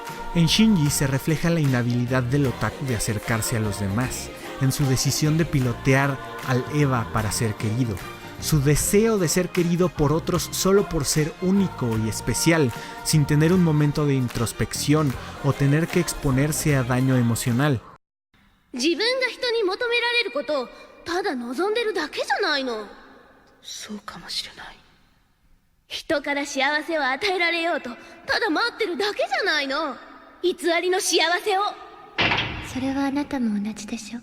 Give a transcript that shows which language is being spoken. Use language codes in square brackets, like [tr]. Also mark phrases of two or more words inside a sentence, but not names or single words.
[es] En Shinji se refleja la inhabilidad del otaku de acercarse a los demás, en su decisión de pilotear al Eva para ser querido, su deseo de ser querido por otros solo por ser único y especial, sin tener un momento de introspección o tener que exponerse a daño emocional. [ja] 自分が人に求められることをただ望んでるだけじゃないの。そうかもしれない。人から幸せを与えられようとただ待ってるだけじゃないの。偽りの幸せを。それはあなたも同じでしょ。